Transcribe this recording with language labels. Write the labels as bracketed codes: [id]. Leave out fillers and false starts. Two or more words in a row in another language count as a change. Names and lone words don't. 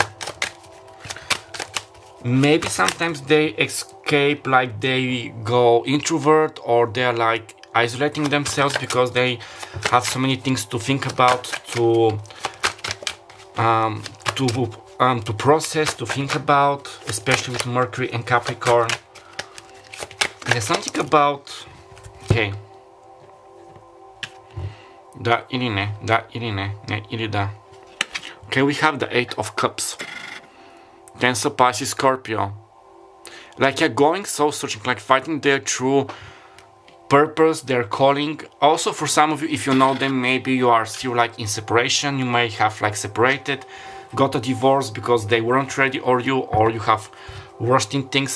[en] Maybe sometimes they escape, like they go introvert, or they're like isolating themselves because they have so many things to think about, to process, to think about, especially with Mercury and Capricorn. There's something about, [sr] okay, da ili ne, ne ili da. [en] Okay, we have the Eight of Cups. Cancer, Pisces, Scorpio. Like you're going so searching, like fighting their true purpose, their calling. Also for some of you, if you know them, maybe you are still like in separation. You may have like separated, got a divorce because they weren't ready, or you have worsting things.